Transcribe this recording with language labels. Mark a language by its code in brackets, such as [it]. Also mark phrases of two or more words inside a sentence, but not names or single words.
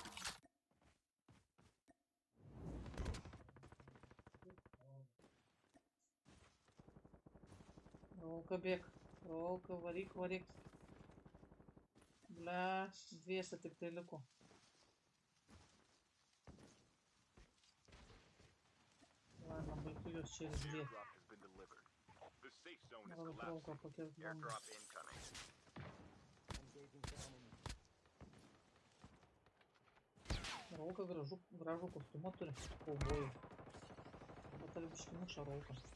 [lt] Rolka bėg. Rolka, varyk, varyk. Ble, dviese tik tai liko. Ладно, baigiu juos čia ir dviesi. [en] Airdrop has been delivered. The safe zone is [lt] Gal rolka [en] collapsing. [lt] pakės blemba. [en] Airdrop incoming. [lt] Rolka gražų kostiumą turi. Kaubojų. Bet ar biškį muša rolka.